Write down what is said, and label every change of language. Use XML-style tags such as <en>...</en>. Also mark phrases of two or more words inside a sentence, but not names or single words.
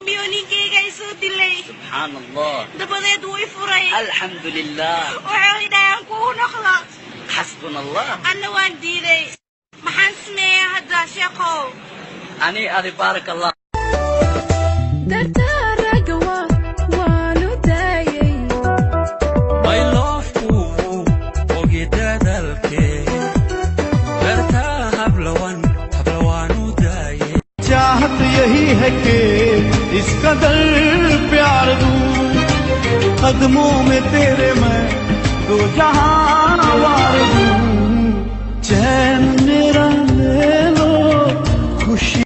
<so>ninkayga isoo dilay subxaanallah dabadeed wuu i furay alxamdulilah wuxuu idhahaan kuu noqda</so> <ar>حسبنا الله</ar> <so>anna waan diiday maxaan sameeyaa hadda sheekow ani adi</so> <ar>بارك الله</ar> <hi>चाहत यही है कि इस कदर प्यार दूं कदमों में तेरे मैं दो जहां वार दूं चैन मेरा ले लो खुशी</hi>